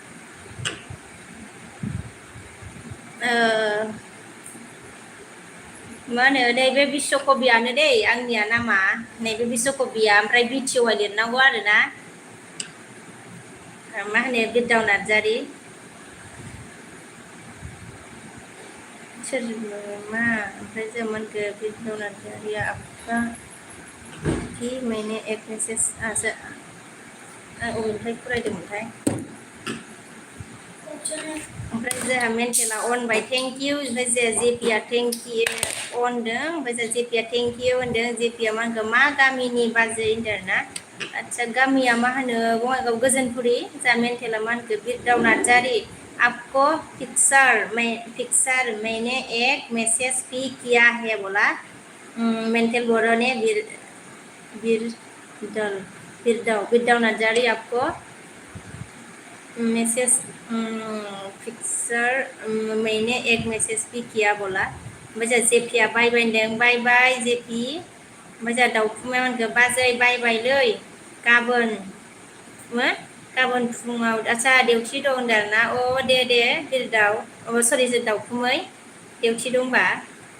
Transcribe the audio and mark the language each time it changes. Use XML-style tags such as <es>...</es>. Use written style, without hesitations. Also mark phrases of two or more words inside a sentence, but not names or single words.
<brx>मा होनो नैबे बिश्वकबियानो दै आंनिया नामा नैबे बिश्वकबिया ओमफ्राय बिटिवाइ लिरनांगौ आरोना मा होनो बिरदाव नार्जारि सोर मा ओमफ्राय जों मोनखो बिरदाव नार्जारिया</brx> <hi>आपका कि मैंने एक मैसेज</hi> <brx>अबेनिफ्राय फरायदोंमोनथाय ओमफ्राय जोंहा मेन्टेला अनबाय</brx> <en>thank you</en> <brx>ओमफ्राय जोंहा जेपिया</brx> <en>thank you</en> <brx>अनदों ओमफ्राय जोंहा जेपिया</brx> <en>thank you</en> <brx>होनदों जेपिया मा होनगोन मा गामिनि बाजै होनदों आरोना आदसा गामिया मा होनो बङाइगाव गोजोनपुरि जोंहा मेन्टेला मा होनखो बिरदाव नार्जारि</brx> <hi>आपको पिक्चर मैंने एक मैसेज भी किया है बोला मेंटल बोरो ने</hi> <brx>बिरदाव नार्जारि</brx> <hi>आपको मैसेज पिक्चर मैंने एक मैसेज भी किया बोला</hi> <brx>ओमफ्राय जोंहा जेपिया</brx> <en>bye bye</en> <brx>होनदों</brx> <en>bye bye</en> <brx>जेपि ओमफ्राय जोंहा दाउखुमाया होनगोन बाजै बाय बायलै गाबोन फुङाव आदसा देउथि दं होनदों आरोना दे बिरदाव सरि जों दाउखुमै देउथि दंबा ओमफ्राय</brx>